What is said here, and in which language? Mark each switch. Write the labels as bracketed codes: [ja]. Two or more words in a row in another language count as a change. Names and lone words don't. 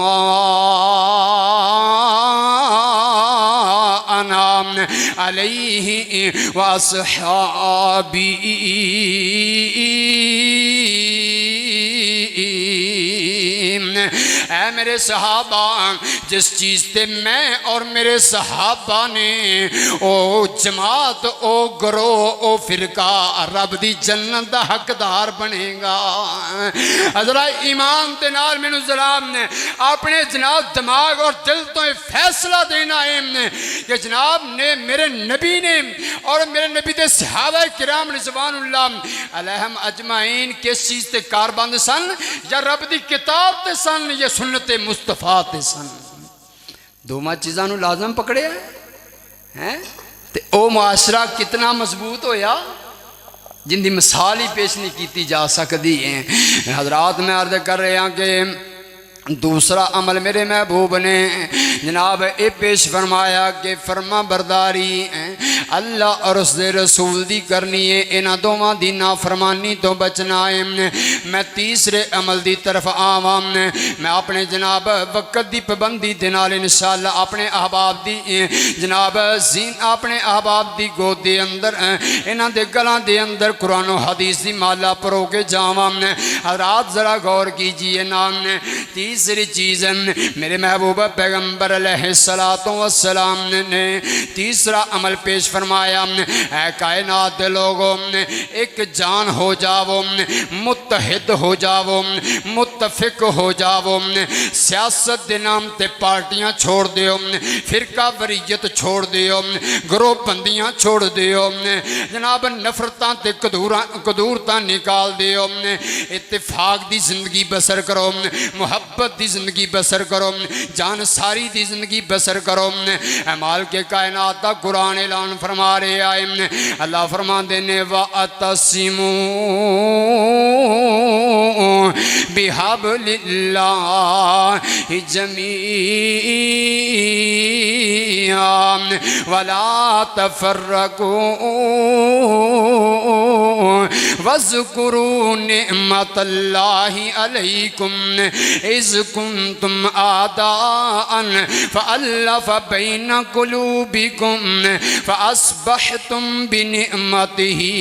[ar] انا علیہ واصحابی [pa] اے میرے صحابہ جس چیز تے میں اور میرے صحابہ نے او جماعت او گروہ او فرقہ رب دی جنت دا حقدار بنے گا حضرات ایمان تے نال مینوں سلام نے اپنے جناب دماغ اور دل تو فیصلہ دینا ہے کہ جناب نے میرے نبی نے اور میرے نبی دے صحابہ کرام [ar] رضوان اللہ علیہم اجمعین [pa] کس چیز تے کاربند سن یا رب دی کتاب تے سن یا سنت مصطفیٰ تے سن 2 چیزاں نو لازم پکڑے ہیں تے او معاشرہ کتنا مضبوط ہویا جن دی مثال ہی پیش نہیں کیتی جا سکتی ہیں حضرات میں عرض کر رہے ہیں کہ دوسرا عمل میرے محبوب نے جناب اے پیش فرمایا کہ فرما برداری اللہ اور اس دے رسول دی کرنی ہے، انہاں دوواں دی نافرمانی تو بچنا ہے۔ میں تیسرے عمل دی طرف آواں، میں اپنے جناب وقت دی پابندی دے نال انشاءاللہ اپنے احباب دی جناب اپنے احباب دی گود دے اندر انہاں دے گلاں دے اندر قرآن و حدیث دی مالا پرو کے جاواں۔ حضرات ذرا غور کیجئے نا، تیسری چیز میرے محبوب پیغمبر [ar] علیہ السلام [pa] نے تیسرا عمل پیش فرمایا، اے کائنات دے لوگوں ایک جان ہو جاؤ، متحد ہو جاؤ، متفق ہو جاؤ، سیاست دے نام تے پارٹیاں چھوڑ دیو، فرقہ وریت چھوڑ دیو، گروہ بندیاں چھوڑ دیو، جناب نفرتاں تے قدورتاں نکال دیو، اتفاق دی زندگی بسر کرو، محبت دی زندگی بسر کرو، جان ساری دی زندگی بسر کرو۔ اعمال کے کائنات دا قرآن اعلان فرما رہے آئے، اللہ فرما دینے وَأَتَصِمُوا [ar] بِحَبْلِ اللَّهِ جَمِيعًا وَلَا تَفَرَّقُوا وَاذْكُرُوا نِعْمَةَ اللَّهِ عَلَيْكُمْ إِذْ كُنْتُمْ أَعْدَاءً فَأَلَّفَ بَيْنَ قُلُوبِكُمْ فَأَصْبَحْتُمْ بِنِعْمَتِهِ